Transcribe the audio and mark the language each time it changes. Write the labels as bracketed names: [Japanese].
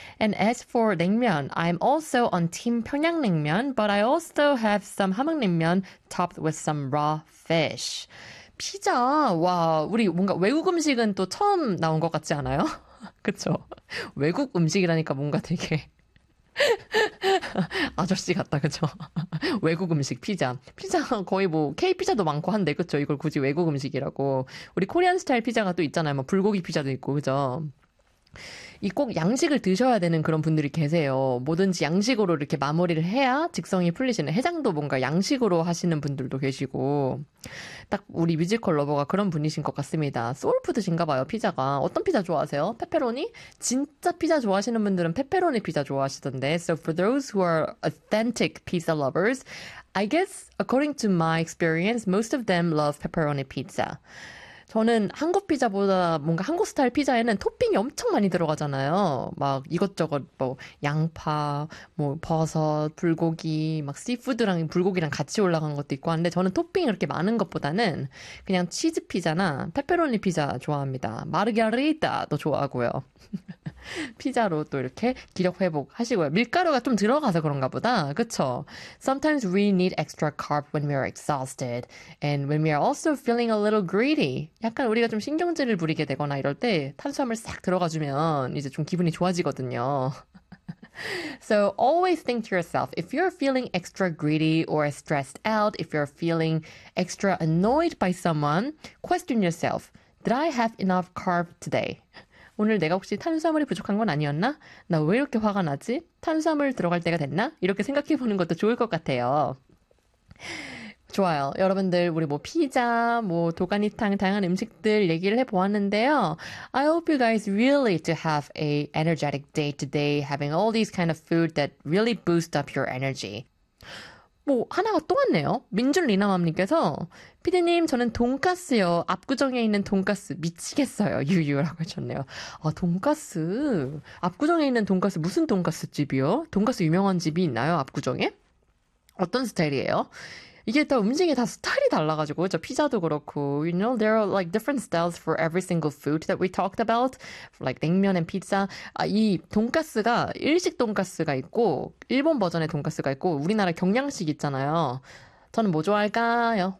[English] And as for 냉면, I'm also on team 평양냉면, but I also have some 함흥냉면 topped with some raw fish. [Korean] 피자, 와, 우리 뭔가 외국 음식은 또 처음 나온 것 같지 않아요? 그쵸? 외국 음식이라니까 뭔가 되게 아저씨 같다, 그쵸? 외국 음식, 피자. 피자 거의 뭐 K피자도 많고 한데, 그쵸? 이걸 굳이 외국 음식이라고. 우리 코리안 스타일 피자가 또 있잖아요. 뭐 불고기 피자도 있고, 그쵸? 이꼭 양식을 드셔야 되는 그런 분들이 계세요. 뭐든지 양식으로 이렇게 마무리를 해야 직성이 풀리시는 해장도 뭔가 양식으로 하시는 분들도 계시고 딱 우리 뮤지컬 러버가 그런 분이신 것 같습니다. 소울푸드신가 봐요, 피자가. 어떤 피자 좋아하세요? 페페로니? 진짜 피자 좋아하시는 분들은 페페로니 피자 좋아하시던데. [English] So for those who are authentic pizza lovers, I guess according to my experience, most of them love pepperoni pizza. [Korean] 저는 한국 피자보다 뭔가 한국 스타일 피자에는 토핑이 엄청 많이 들어가잖아요. 막 이것저것 뭐 양파, 뭐 버섯, 불고기, 막 씨푸드랑 불고기랑 같이 올라간 것도 있고 한데 저는 토핑이 그렇게 많은 것보다는 그냥 치즈 피자나 페페로니 피자 좋아합니다. 마르게리타도 좋아하고요. 피자로 또 이렇게 기력 회복하시고요. 밀가루가 좀 들어가서 그런가 보다. 그쵸? [English] Sometimes we need extra carb when we are exhausted and when we are also feeling a little greedy. [Korean] 약간 우리가 좀 신경질을 부리게 되거나 이럴 때 탄수화물 싹 들어가주면 이제 좀 기분이 좋아지거든요. [English] So always think to yourself, if you're feeling extra greedy or stressed out, if you're feeling extra annoyed by someone, question yourself, did I have enough carb today? [Korean] 오늘 내가 혹시 탄수화물이 부족한 건 아니었나? 나왜 이렇게 화가 나지? 탄수화물 들어갈 때가 됐나? 이렇게 생각해 보는 것도 좋을 것 같아요. 좋아요. 여러분들, 우리 뭐 피자, 뭐 도가니탕, 다양한 음식들 얘기를 해 보았는데요. [English] I hope you guys really to have a energetic day today, having all these kind of food that really boost up your energy. [Korean] 뭐 하나가 또 왔네요. 민준리나맘님께서 피디님 저는 돈가스요. 압구정에 있는 돈가스 미치겠어요. 유유라고 하셨네요. 아 돈가스. 압구정에 있는 돈가스 무슨 돈가스 집이요? 돈가스 유명한 집이 있나요? 압구정에? 어떤 스타일이에요? 이게 다 음식이 다 스타일이 달라가지고 저 피자도 그렇고 [English] You know there are like different styles for every single food that we talked about like [Korean] 냉면 and 피자 아, 이 돈가스가 일식 돈가스가 있고 일본 버전의 돈가스가 있고 우리나라 경양식 있잖아요 저는 뭐 좋아할까요?